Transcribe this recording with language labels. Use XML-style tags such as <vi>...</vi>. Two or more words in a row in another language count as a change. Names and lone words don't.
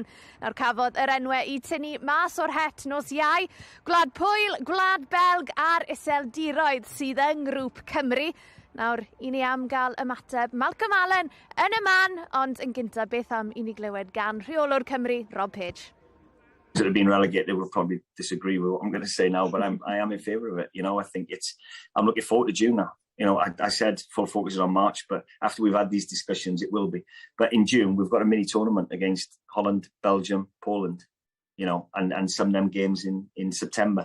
<cy>Nawr cafodd yr enwau i tynnu mas o'r het nos Iau, Gwlad Pwyl, Gwlad Belg a'r Iseldiroedd sydd yn grŵp Cymru. Nawr, i ni am gael ymateb Malcolm Allen yn y man, ond yn gyntaf beth am i ni glywed gan rheolwr Cymru, Rob Page.</cy> <en>That have been relegated will probably disagree with what I'm going to say now, but I am in favour of it. I think I'm looking forward to June now. I said full focus is on March, but after we've had these discussions, it will be. But in June, we've got a mini tournament against Holland, Belgium, Poland, and some of them games in September.</en>